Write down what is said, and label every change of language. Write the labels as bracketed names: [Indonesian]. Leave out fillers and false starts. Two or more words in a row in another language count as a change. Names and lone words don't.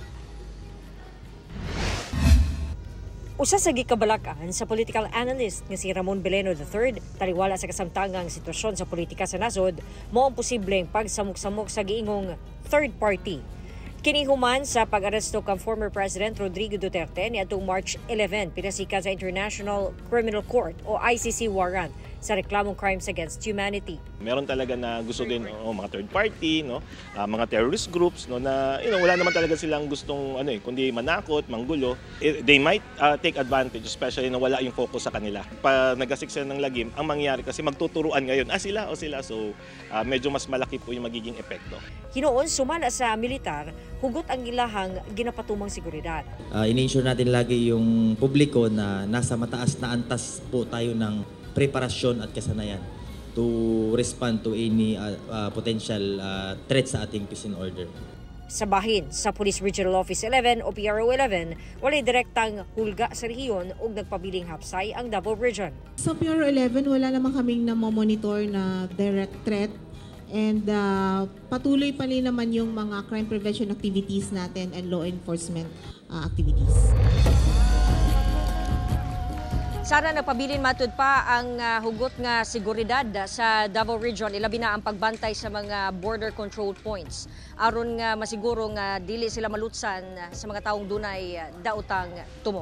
[Cebuano] Usa sa gikabalakan sa [English] political analyst [Cebuano] nga si Ramon Beleno III, taliwala sa kasamtangang sitwasyon sa politika sa nasod, mao ang posibleng pagsamok-samok sa giingong [English] third party. [Cebuano] Kini human sa pag-aresto kang [English] former President [Cebuano] Rodrigo Duterte niadtong March 11 pinasikan sa International Criminal Court o ICC warrant sa reklamong [English] crimes against humanity. [Filipino] Meron talaga na gusto din mga [English] third party, [Filipino] no, mga [English] terrorist groups, [Filipino] no, na wala naman talaga silang gustong kundi manakot, manggulo. [English] They might take advantage, especially [Filipino] na wala yung focus sa kanila. Pag nagkasiksyan ng lagim, ang mangyayari kasi magtuturuan ngayon, sila o sila. So medyo mas malaki po yung magiging epekto. [Cebuano] Hinoon sumala sa militar, hugot ang ilahang ginapatumang seguridad. [Filipino] In-ensure natin lagi yung publiko na nasa mataas na antas po tayo ng preparasyon at kasanayan [English] to respond to any potential threat [Filipino] sa ating [English] peace and order. [Cebuano] Sa bahin sa Police Regional Office 11 o PRO 11, walay direktang hulga sa rehiyon ug nagpabiling hapsay ang Davao Region. [Filipino] Sa PRO 11, wala naman kaming namomonitor na [English] direct threat. [Filipino] And patuloy pa rin naman yung mga [English] crime prevention activities [Filipino] natin and [English] law enforcement activities. [Cebuano] Sana napabilin matud pa ang hugot nga seguridad sa Davao Region, ilabi na ang pagbantay sa mga [English] border control points [Cebuano] aron nga masiguro nga dili sila malutsan sa mga taong dunay daotang tumong.